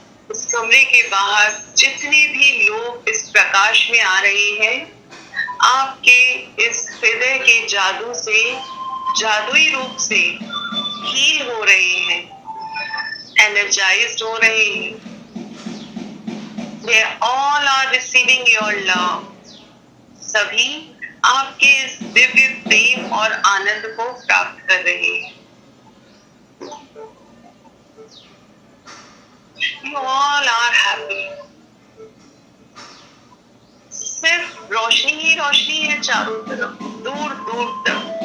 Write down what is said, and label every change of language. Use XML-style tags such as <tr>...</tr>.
<hi>इस कमरे के बाहर जितने भी लोग इस प्रकाश में आ रहे हैं, आपके इस हृदय के जादू से, जादुई रूप से हील हो रहे हैं, एनर्जाइज्ड हो रहे हैं।</hi> <en>They all are receiving your love.</en> <hi>सभी आपके इस दिव्य प्रेम और आनंद को प्राप्त कर रहे हैं।</hi> <en>You all are happy.</en> <hi>सिर्फ रोशनी ही रोशनी है चारों तरफ, दूर दूर तक।</hi>